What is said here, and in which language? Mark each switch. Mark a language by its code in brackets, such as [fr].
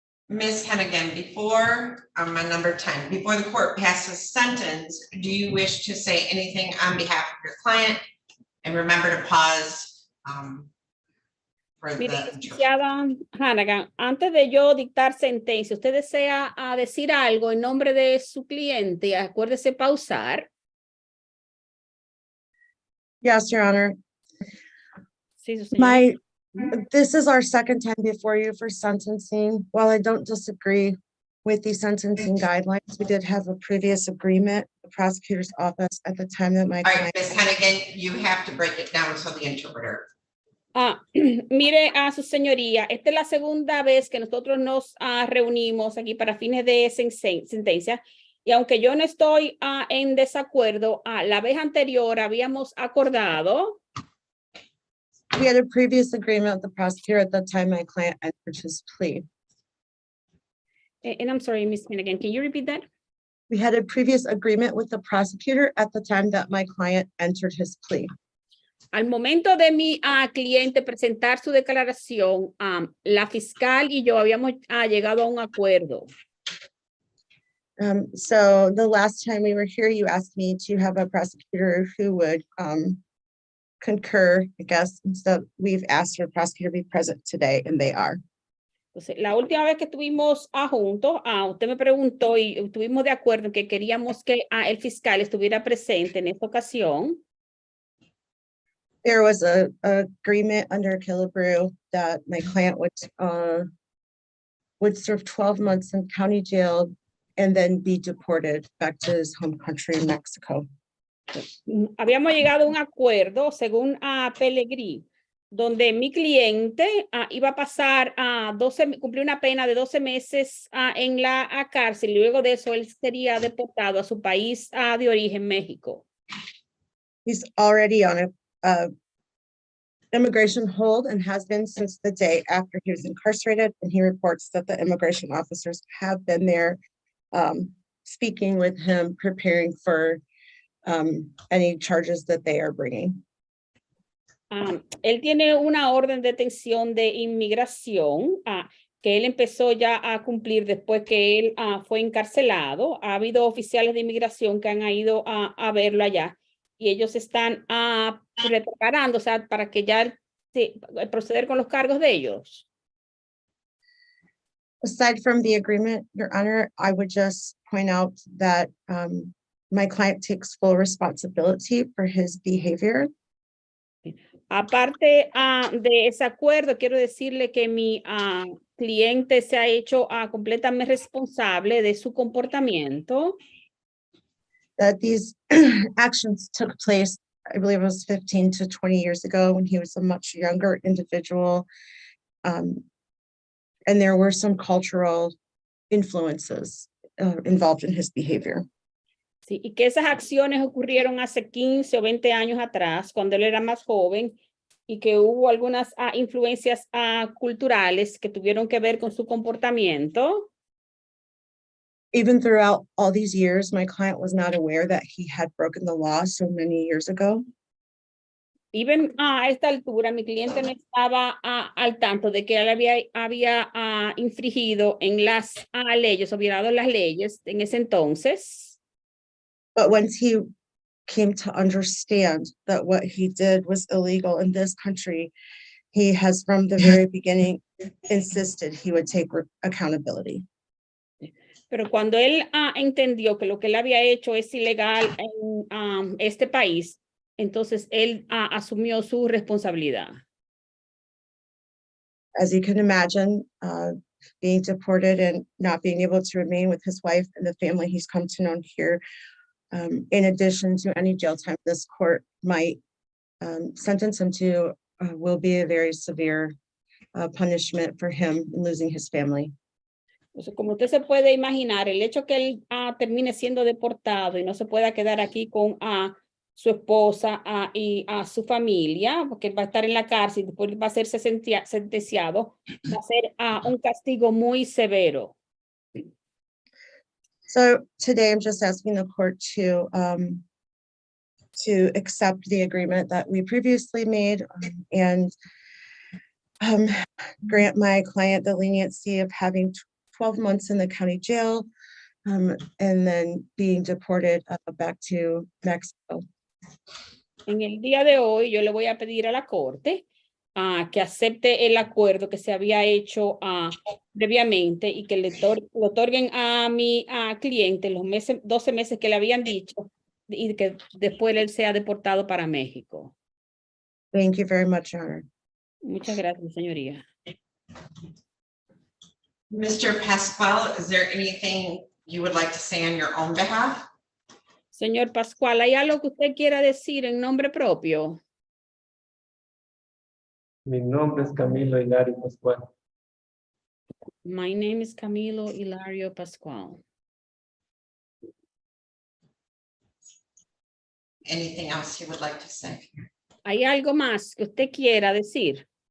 [en] Ms. Hennigan, before, on number 10, before the court passes sentence, do you wish to say anything on behalf of your client? And remember to pause for [es] Mire, the. licenciada Hannigan, antes de yo dictar sentencia, ¿usted desea decir algo en nombre de su cliente? Acuérdese pausar. [en] Yes, Your Honor. [es] Sí, su señora. [en] This is our second time before you for sentencing. While I don't disagree with the sentencing guidelines, we did have a previous agreement, the prosecutor's office at the time that my All right, client. Ms. Hennigan, you have to break it down so the interpreter. [es] Mire a su señoría, esta es la segunda vez que nosotros nos reunimos aquí para fines de sentencia y aunque yo no estoy en desacuerdo, la vez anterior habíamos acordado. [en] We had a previous agreement with the prosecutor at the time my client entered his plea. And I'm sorry, Ms. Hennigan, can you repeat that? We had a previous agreement with the prosecutor at the time that my client entered his plea. [es] Al momento de mi cliente presentar su declaración, la fiscal y yo habíamos llegado a un acuerdo. [en] So the last time we were here, you asked me to have a prosecutor who would concur, I guess, so we've asked for a prosecutor to be present today, and they are. [es] Entonces, la última vez que estuvimos juntos, usted me preguntó y estuvimos de acuerdo en que queríamos que el fiscal estuviera presente en esta ocasión. [en] There was a agreement under Killebrew that my client would serve 12 months in county jail and then be deported back to his home country in Mexico. [es] Habíamos llegado a un acuerdo según Pellegrini, donde mi cliente iba a pasar cumplir una pena de 12 meses en la cárcel y luego de eso él sería deportado a su país de origen, México. [en] He's already on a immigration hold and has been since the day after he was incarcerated, and he reports that the immigration officers have been there speaking with him, preparing for any charges that they are bringing. [es] Él tiene una orden de detención de inmigración que él empezó ya a cumplir después que él fue encarcelado. Ha habido oficiales de inmigración que han ido a verlo allá y ellos están preparando, o sea, para que ya proceder con los cargos de ellos. [en] Aside from the agreement, Your Honor, I would just point out that my client takes full responsibility for his behavior. [es] Aparte de ese acuerdo, quiero decirle que mi cliente se ha hecho completamente responsable de su comportamiento. [en] That these actions took place, I believe it was 15 to 20 years ago when he was a much younger individual. And there were some cultural influences involved in his behavior. [es] Sí, y que esas acciones ocurrieron hace 15 o 20 años atrás, cuando él era más joven, y que hubo algunas influencias culturales que tuvieron que ver con su comportamiento. [en] Even throughout all these years, my client was not aware that he had broken the law so many years ago. Even [es] a esta altura, mi cliente no estaba al tanto de que él había infringido en las leyes o violado las leyes en ese entonces. [en] But once he came to understand that what he did was illegal in this country, he has from the very beginning insisted he would take accountability. [es] Pero cuando él entendió que lo que él había hecho es ilegal en este país, entonces él asumió su responsabilidad. [en] As you can imagine, being deported and not being able to remain with his wife and the family he's come to know here, in addition to any jail time this court might sentence him to, will be a very severe punishment for him in losing his family. [es] Entonces, como usted se puede imaginar, el hecho que él termine siendo deportado y no se pueda quedar aquí con su esposa y a su familia, porque él va a estar en la cárcel y después va a ser sentenciado, va a ser un castigo muy severo. [en] So today I'm just asking the court to accept the agreement that we previously made and grant my client the leniency of having 12 months in the county jail and then being deported back to Mexico. [es] En el día de hoy, yo le voy a pedir a la corte que acepte el acuerdo que se había hecho previamente y que le otorguen a mi cliente los 12 meses que le habían dicho y que después él sea deportado para México. [en] Thank you very much, Your Honor. [es] Muchas gracias, señoría. [en] Mr. Pasquale, is there anything you would like to say on your own behalf? [es] Señor Pascual, ¿hay algo que usted quiera decir en nombre propio? Mi nombre es Camilo Hilario Pascual. [en] My name is Camilo Hilario Pascual. Anything else you would like to say? [es] ¿Hay algo más que usted quiera decir?